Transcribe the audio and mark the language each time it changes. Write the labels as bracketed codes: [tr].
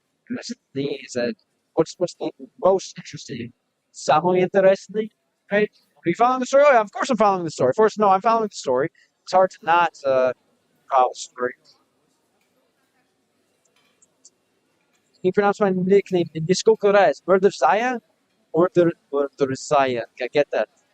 [en] Interesting is that what's the most interesting? [ru] Самый интересный, right? [en] Are you following the story? Oh, yeah, of course I'm following the story. First, no, I'm following the story. It's hard to not follow the story. Can you pronounce my nickname? [ru] Нисколько раз. [en] Murderzaya? Murderzaya. I get that.